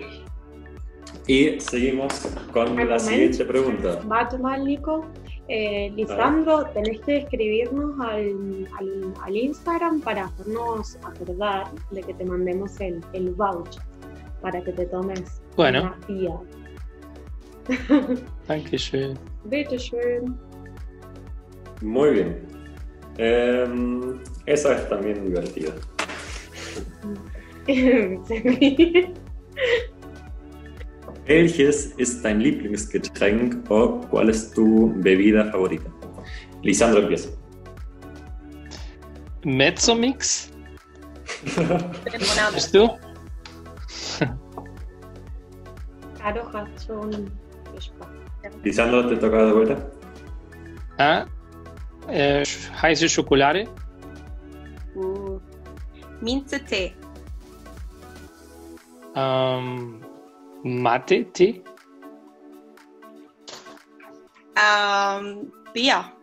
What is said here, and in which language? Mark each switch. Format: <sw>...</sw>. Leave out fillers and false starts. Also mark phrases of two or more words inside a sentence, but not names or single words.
<es>Y seguimos con la siguiente pregunta. Va mal, Nico. Lisandro, tenés que escribirnos al Instagram para hacernos acordar de que te mandemos el voucher para que te tomes Bueno. una tía.</es> <de>Dankeschön. Bitte schön.</de> <es>Muy bien. Esa es también divertida.</es> <de>¿Welches ist dein Lieblingsgetränk</de> <es>o cuál es tu bebida favorita? Lisandro empieza.</es> <de>Mezzomix. ¿Bist du? Caro hat schon gesprochen.</de> <es>Lisandro, te toca de vuelta.</es> <de>Heiße Schokolade. Minze-Tee. Mate-Tee. Bier.</de>